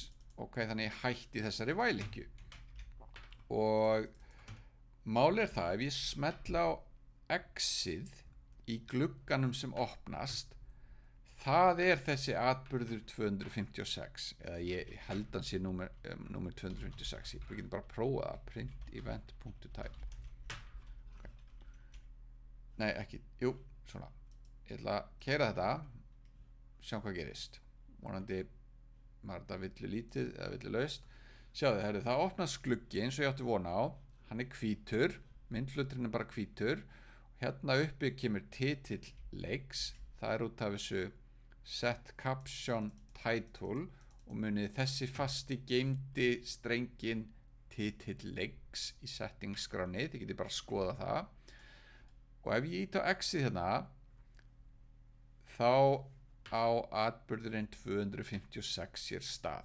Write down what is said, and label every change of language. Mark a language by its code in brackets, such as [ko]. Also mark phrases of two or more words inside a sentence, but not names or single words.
[is] Ok, þannig ég hætti þessari vælikju. Og málið er það, ef ég smetla á X-ið í glugganum sem opnast, það þessi atburður 256 eða ég held hann sé númer 256. Við getum bara að prófa það, [en] print event.type. [is] Okay. Nei, ekki, jú, svona. Ég ætla að keyra þetta, sjá hvað gerist. Vonandi var þetta villu lítið eða villu laust. Sjáðu, það opnast gluggi eins og ég átti vona á. Hann hvítur, myndfluturinn bara hvítur. Hérna uppi kemur titill leiks. Það út af þessu [en] set caption title [is] og munið þessi fasti geymdi strengin titill leiks í settingsskráni. Þið getið bara að skoða það. Og ef ég ít á X-ið hérna, þá á atburðurinn 256 sér stað.